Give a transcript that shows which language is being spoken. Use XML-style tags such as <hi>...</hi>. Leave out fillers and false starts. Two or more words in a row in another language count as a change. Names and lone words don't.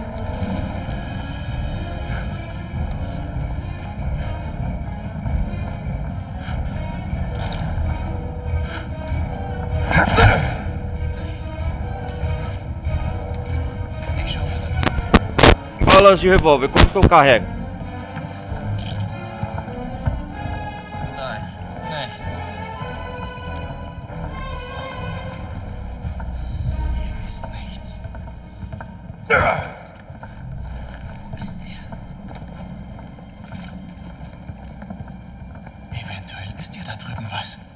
<de>Ich schau mal da drüben.</de> <pt>Balas de revólver, quanto que eu carrego?</pt> <de>Nein, nichts. Hier ist nichts. Wo ist er? Eventuell ist ja da drüben was.</de>